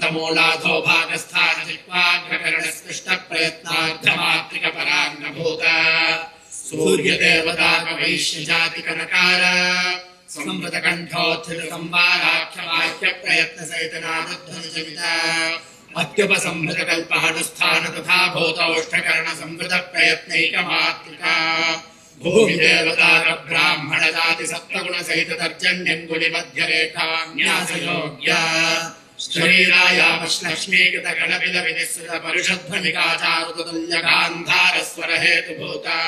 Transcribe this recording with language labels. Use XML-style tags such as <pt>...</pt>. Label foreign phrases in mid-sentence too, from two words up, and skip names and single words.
<sa>ಮೂಲಾಧೋ ಭಾಗಸ್ಥಾನ ಜಿಹ್ವಾಗ್ರಕರಣ ಸ್ಪೃಷ್ಟ ಪ್ರಯತ್ನಾರ್ಧಮಾತ್ರಿಕ ಪರಾಂಗಭೂತ ಸೂರ್ಯ ದೇವತಾಕ ವೈಶ್ಯ ಜಾತಿ ಕನಕಾರ ಸಂವೃತ ಕಂಠೋತ್ಥಿತ ಸಂವಾರಾಖ್ಯ ವಾಕ್ಯ ಪ್ರಯತ್ನ ಸಹಿತ ನಾದಧ್ವನಿ ಜನಿತ ಅತ್ಯುಪಸಂಹೃತ ಕಲ್ಪಹನುಸ್ಥಾನ ತಥಾ ಭೂತೌಷ್ಠಕರಣ ಸಂವೃತ ಪ್ರಯತ್ನೈಕಮಾತ್ರಿಕ ಭೂಮಿ ದೇವತಾಕ ಬ್ರಾಹ್ಮಣ ಜಾತಿ ಸಪ್ತಗುಣ ಸಹಿತ ತರ್ಜನ್ಯಂಗುಲಿ ಮಧ್ಯರೇಖಾ ನ್ಯಾಸ ಯೋಗ್ಯ ಶರೀರಾಯಾಮಶ್ಲಕ್ಷ್ಮೀಕೃತ ಗಣಪಿದ ವಿನಿಸೃತ ಪರುಷಧ್ವನಿಕಾಚಾರುತುಲ್ಯ ಗಾಂಧಾರ ಸ್ವರ ಹೇತುಭೂತ</sa>